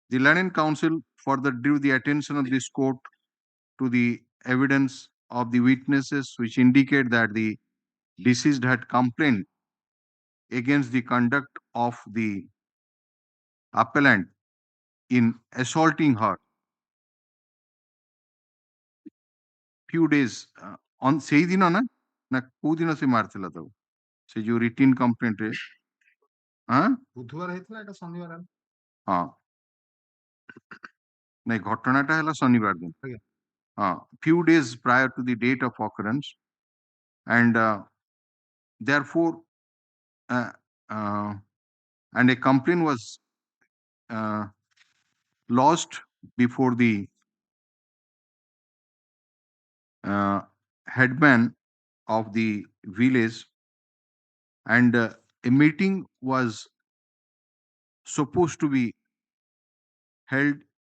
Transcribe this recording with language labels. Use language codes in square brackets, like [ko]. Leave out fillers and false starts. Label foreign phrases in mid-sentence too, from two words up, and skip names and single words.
[en] The Learned Counsel further drew the attention of this court to the evidence of the witnesses which indicate that the deceased had complained against the conduct of the appellant in assaulting her few days on [or] ସେଇ ଦିନ ନା କୋଉ ଦିନ ସେ ମାରିଥିଲା ତାକୁ ସେ ଯୋଉ [en] written complaint ରେ [or] ବୁଧବାର ହେଇଥିଲା ଏଟା ଶନିବାର ହେଲା। ହଁ ନାଇଁ ଘଟଣାଟା ହେଲା ଶନିବାର ଦିନ ଆଜ୍ଞା। [en] ହଁ few days prior to the date of occurrence and therefore and a complaint was lodged before the headman of the village and a meeting was supposed to be held